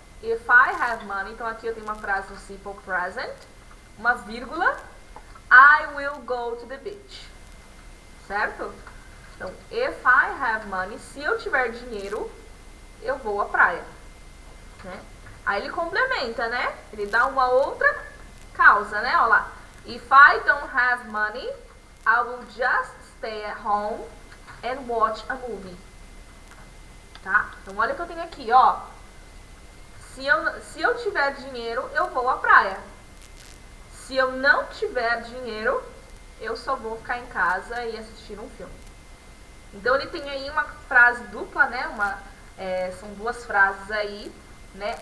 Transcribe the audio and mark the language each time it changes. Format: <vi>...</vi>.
<en>If I have money,</en> <pt>então aqui eu tenho uma frase no simple present, uma vírgula,</pt> <en>I will go to the beach,</en> <pt>certo? Então,</pt> <en>if I have money,</en> <pt>se eu tiver dinheiro, eu vou à praia, né? Aí ele complementa, né? Ele dá uma outra causa, né? Olha lá.</pt> <en>If I don't have money, I will just stay at home and watch a movie.</en> <pt>Tá? Então olha o que eu tenho aqui, ó. Se eu tiver dinheiro, eu vou à praia. Se eu não tiver dinheiro, eu só vou ficar em casa e assistir um filme. Então ele tem aí uma frase dupla, né? São duas frases aí, né?</pt>